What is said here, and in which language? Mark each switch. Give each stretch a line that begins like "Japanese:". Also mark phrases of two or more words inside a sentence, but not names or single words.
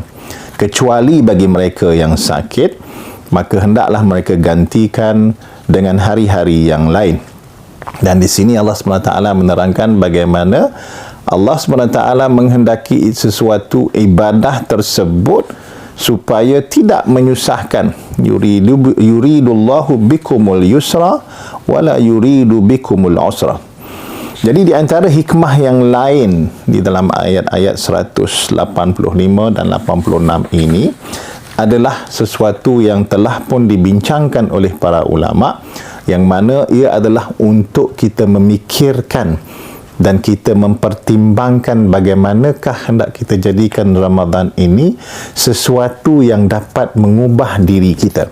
Malay: Kecuali bagi mereka yang sakit, maka hendaklah mereka gantikan dengan hari-hari yang lain. Dan di sini Allah SWT menerangkan bagaimana Allah SWT menghendaki sesuatu ibadah tersebut supaya tidak menyusahkan.
Arabic: Yuridullahu bikumul yusra wala yuridu bikumul usra.
Malay: Jadi di antara hikmah yang lain di dalam ayat-ayat 185 dan 86 ini adalah sesuatu yang telah pun dibincangkan oleh para ulama, yang mana ia adalah untuk kita memikirkan dan kita mempertimbangkan bagaimanakah hendak kita jadikan Ramadan ini sesuatu yang dapat mengubah diri kita.